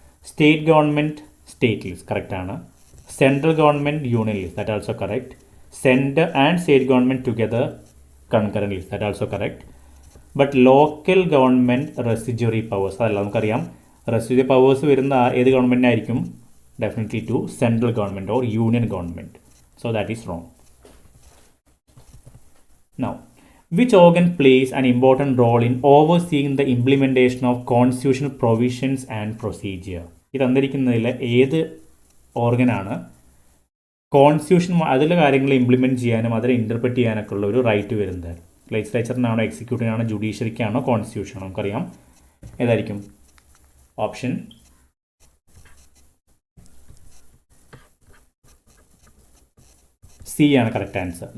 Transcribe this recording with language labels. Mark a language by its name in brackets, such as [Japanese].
[English] State government state list correct ആണ്. Central government union list, that also correct. Centre and state government together concurrent list, that also correct. [Malayalam] But local government residuary powers അതല്ല. നമുക്കറിയാം residuary powers വരുന്ന ഏത് ഗവൺമെൻറ്റിനായിരിക്കും? [English] definitely to central government or union government. So that is wrong. Now, which organ plays an important role in overseeing the implementation of constitutional provisions and procedure? [Malayalam] ഇത് തന്നിരിക്കുന്നതിൽ ഏത് ഓർഗനാണ് constitution അതിലെ കാര്യങ്ങൾ implement ചെയ്യാനും അതിനെ interpret ചെയ്യാനൊക്കെ ഉള്ള ഒരു റൈറ്റ് വരുന്നത്? ലെജിസ്ലേച്ചറിനാണോ, എക്സിക്യൂട്ടീവിനാണോ, ജുഡീഷ്യറിക്കാണോ, കോൺസ്റ്റിറ്റ്യൂഷനാണോ? നമുക്കറിയാം ഏതായിരിക്കും? ഓപ്ഷൻ C സി ആണ് കറക്റ്റ് ആൻസർ.